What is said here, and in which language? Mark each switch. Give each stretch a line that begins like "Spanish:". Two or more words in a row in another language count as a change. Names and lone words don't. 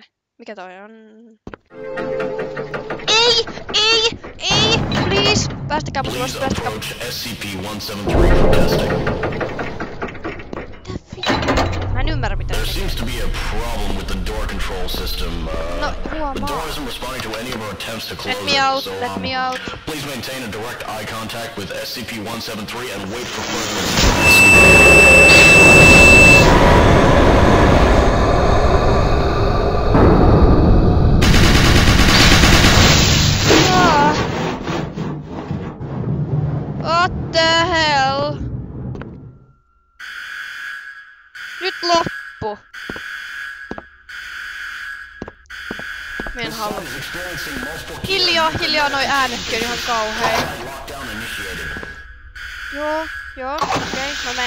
Finnish: Mikä toi on? Ei!
English: Please!
Finnish: Päästäkää mut ulos, päästäkää mut. Mä en ymmärrä mitä. No, huomaa.
English: Let me out. Please maintain a direct eye contact with SCP-173 and wait for further What the hell?
Finnish: Nyt loppu. Mä en halua. Hiljaa noi äänetkin on ihan kauhea. Joo, okei. Mä menen.